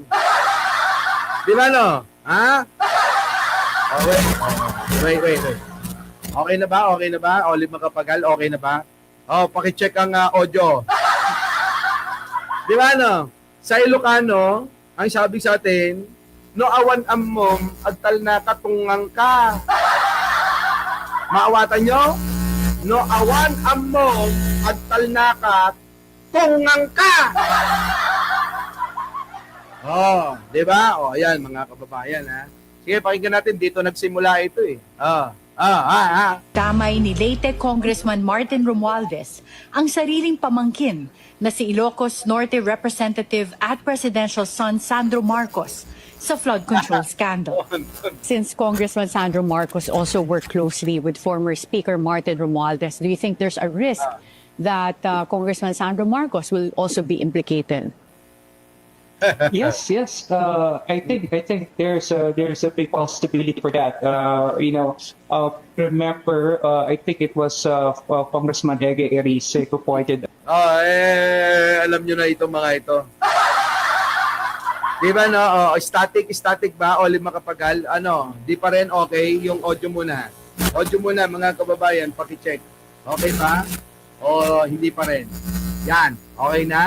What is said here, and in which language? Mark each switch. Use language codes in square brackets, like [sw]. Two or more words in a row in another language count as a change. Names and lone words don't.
[tl] Di ba, no? Ha? Oh, wait. Okay na ba? Olive Makapagal, okay na ba? Oh, paki-check ang audio. Di ba, no? Sa Ilocano, ang sabi sa atin, [ilo] no awan ammom, agtal na ka, tungang ka. Maawatan nyo? No awan ammom, agtal na ka, tungang ka. [tl] Oh, di ba? Oh, ayan mga kababayan ha. Sige, pakinggan natin dito nagsimula ito eh. Kamay ni Leyte Congressman Martin Romualdez ang sariling pamangkin na si Ilocos Norte Representative at Presidential son Sandro Marcos sa flood control scandal. [en] Since Congressman Sandro Marcos also worked closely with former Speaker Martin Romualdez, do you think there's a risk that Congressman Sandro Marcos will also be implicated? Yes. I think there's a big possibility for that. Remember, I think it was Congressman Ege Erice who pointed. [tl] Alam nyo na ito mga ito. Di ba no? Static ba? Olive Makapagal? Di pa rin okay yung audio muna. Audio muna mga kababayan, paki-check. Okay ba? O hindi pa rin? Yan. Okay na?